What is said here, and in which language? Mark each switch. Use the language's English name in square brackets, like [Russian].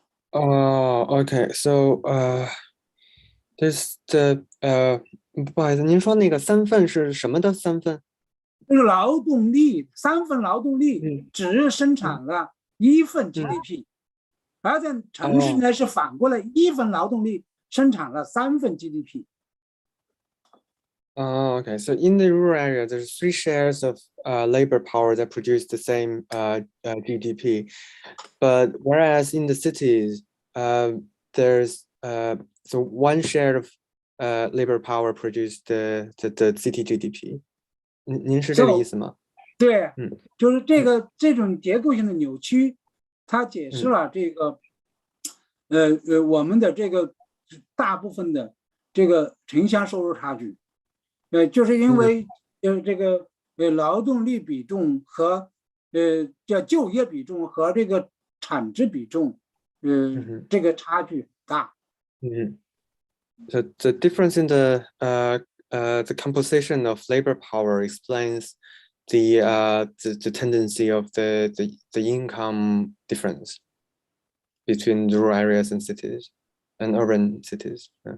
[English] Okay, so this the [Chinese] 不好意思，您说那个3份是什么的3份？就是劳动力，3份劳动力只生产了1份 GDP，而在城市呢是反过来，1份劳动力生产了3份 GDP。 [English] Okay, so in the rural area, there's 3 shares of labor power that produce the same GDP, but whereas in the cities, there's so 1 share of labor power produce the city GDP. [Chinese] 您是这个意思吗？对，就是这种结构性的扭曲，它解释了这个我们的这个大部分的这个城乡收入差距。就是因为这个劳动力比重和叫就业比重和这个产值比重这个差距大。 [English] So the difference in the composition of labor power explains the tendency of the income difference between rural areas and cities and urban cities.